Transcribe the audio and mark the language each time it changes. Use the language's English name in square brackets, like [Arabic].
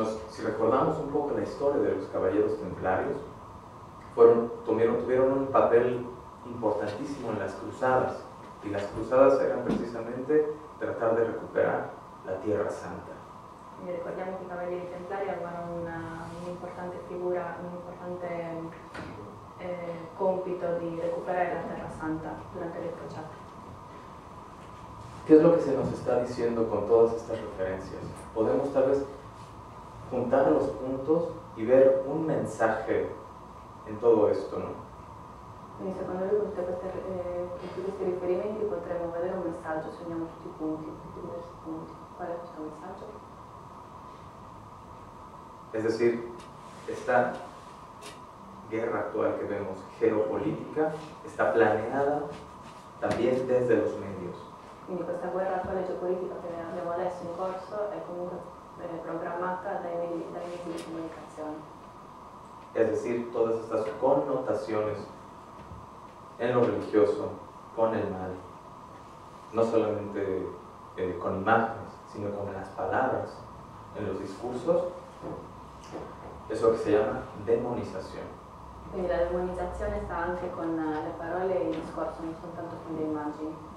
[Spanish] Si recordamos un poco la historia de los caballeros templarios, tuvieron un papel importantísimo en las cruzadas, y las cruzadas eran precisamente tratar de recuperar la Tierra Santa. [Italian] Quindi ricordiamo che i Cavalieri Templari avevano un'importante figura, un importante compito di recuperare la Terra Santa durante le crociate. [Spanish] ¿Qué es lo que se nos está diciendo con todas estas referencias? Podemos tal vez juntar los puntos y ver un mensaje en todo esto, ¿no? [Italian] Quindi secondo lui con tutti questi riferimenti potremmo vedere un messaggio, se uniamo tutti i punti, tutti i diversi punti. Qual è questo messaggio? [Spanish] Es decir, esta guerra actual que vemos, geopolítica, está planeada también desde los medios. [Italian] Quindi questa guerra attuale geopolitica che abbiamo adesso in corso è comunque programmata dai mezzi di comunicazione. [Spanish] Es decir, todas estas connotaciones en lo religioso con el mal, no solamente con imágenes, sino con las palabras en los discursos, es lo que se llama demonización. [Italian] Quindi la demonizzazione sta anche con le parole e il discorso, non soltanto con le immagini.